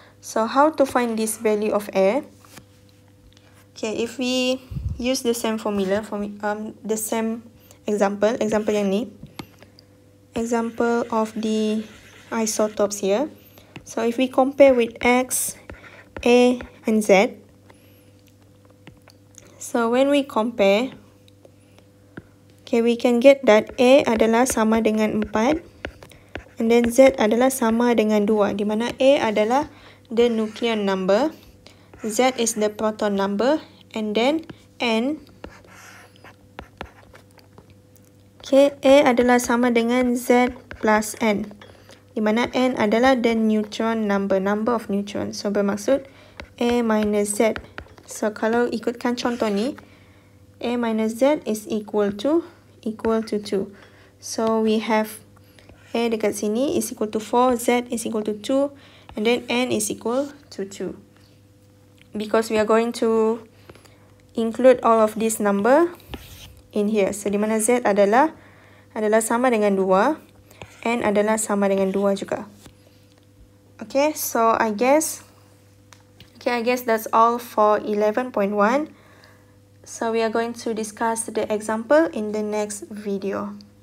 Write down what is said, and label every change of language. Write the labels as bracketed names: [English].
[English] So, how to find this value of A? Okay, if we use the same formula, the same example [Malay] yang ni. [English] Example of the isotopes here. So if we compare with X, A, and Z. So when we compare, okay, we can get that A [Malay] adalah sama dengan 4. And then Z adalah sama dengan 2. Di mana A adalah [English] the nucleon number. Z is the proton number. And then N, okay, A [Malay] adalah sama dengan [English] Z plus N. [Malay] Di mana N adalah [English] the neutron number of neutron. [Malay] So, bermaksud A minus Z. So, kalau ikutkan contoh ni, [English] A minus Z is equal to 2. So, we have A [Malay] dekat sini [English] is equal to 4, Z is equal to 2, and then N is equal to 2. Because we are going to include all of this number in here. [Malay] So, di mana Z adalah sama dengan 2. N adalah sama dengan 2 juga. [English] Okay, so I guess, Okay, I guess that's all for 11.1. So we are going to discuss the example in the next video.